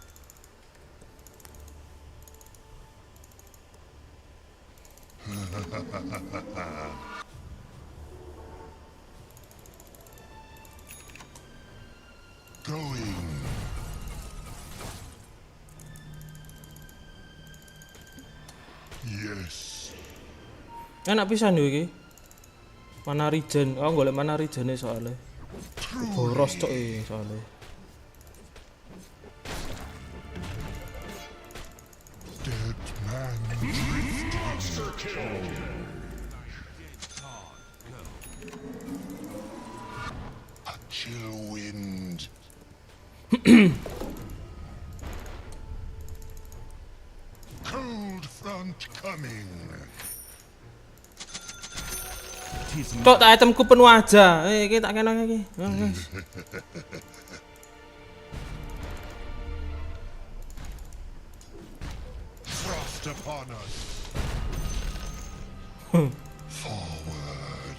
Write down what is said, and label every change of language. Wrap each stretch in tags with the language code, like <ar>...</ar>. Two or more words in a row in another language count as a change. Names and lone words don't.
<en>Going. Yes.</en> <jv>Enak pisan yo iki. Mana regen, aku golek mana regene soalnya. Boros cok iki soalnya.</jv> <en>Dead man drifting. Monster kill. A chill wind. Cold front coming.</en> <jv>Kok tak itemku penuh aja. Iki tak kenang iki.</jv> <en>Frost upon us. Forward.</en>